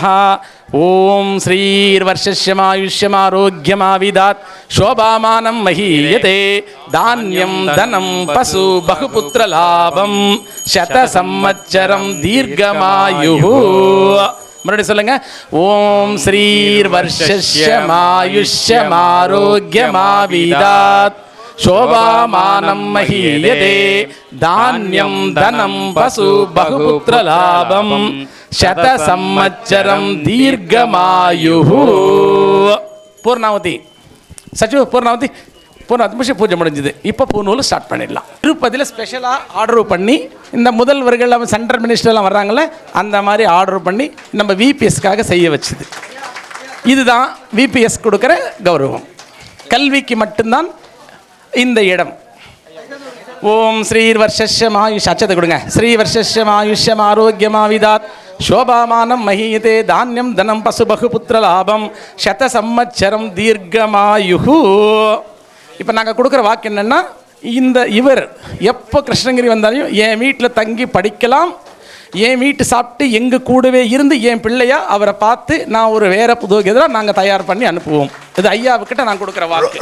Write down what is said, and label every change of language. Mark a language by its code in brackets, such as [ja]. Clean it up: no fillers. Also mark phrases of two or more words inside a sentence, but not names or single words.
[sa] ओम श्रीर्वर्षस्यमायुष्यमारोग्यमाविदात् शोभामानं महीयते धान्यं धनं पशु बहुपुत्रलाभं शतसंवत्सरं दीर्घमायुः. [ta] மறுபடியும் சொல்லுங்க. [sa] ओम् श्रीर्वर्षस्यमायुष्यमारोग्यमाविदात् शोभामानं महीयते धान्यं धनं पशु बहुपुत्रलाभं शतसंवत्सरं दीर्घमायुः. [ta] பூர்ணாவதி சச்சு பூர்ணாவதி பூஜை முடிஞ்சது. இப்போ பூநூல் ஸ்டார்ட் பண்ணிடலாம். திருப்பதியில் ஸ்பெஷலாக ஆர்டர் பண்ணி இந்த முதல்வர்கள் சென்ட்ரல் மினிஸ்டர்லாம் வர்றாங்களே அந்த மாதிரி ஆர்டர் பண்ணி நம்ம விபிஎஸ்க்காக செய்ய வச்சுது. இதுதான் விபிஎஸ் கொடுக்குற கௌரவம். கல்விக்கு மட்டும்தான் இந்த இடம். [sa] ओम् श्रीर्वर्षस्यमायुष् [ta] அச்சத்தை கொடுங்க. [sa] श्रीवर्षस्यमायुष्यम् आरोग्यमाविदात् शोभामानं महीयते धान्यं धनं पशु बहुपुत्रलाभं शतसंवत्सरं दीर्घमायुः. [ta] இப்போ நாங்கள் கொடுக்குற வாக்கு என்னென்னா, இவர் எப்போ கிருஷ்ணகிரி வந்தாலும் என் வீட்டில் தங்கி படிக்கலாம், என் வீட்டு சாப்பிட்டு எங்கள் கூடவே இருந்து என் பிள்ளையா அவரை பார்த்து நான் ஒரு வேற புது எதிராக நாங்கள் தயார் பண்ணி அனுப்புவோம். இது ஐயாவுக்கிட்ட நான் கொடுக்குற வாக்கு.